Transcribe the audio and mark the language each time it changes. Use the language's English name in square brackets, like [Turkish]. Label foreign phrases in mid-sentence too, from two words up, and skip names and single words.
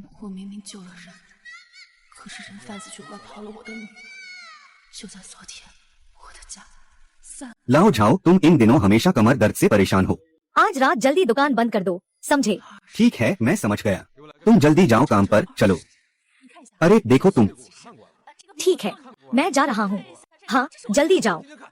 [Chinese] 我明明救了人，可是人贩子却拐跑了我的女儿。就在昨天，我的家 [Hindi] लाओ झाओ, तुम इन दिनों हमेशा कमर दर्द से परेशान हो। आज रात जल्दी दुकान बंद कर दो, समझे? ठीक है, मैं समझ गया। तुम जल्दी जाओ काम पर, चलो। अरे देखो तुम। ठीक है, मैं जा रहा हूँ। हाँ, जल्दी जाओ।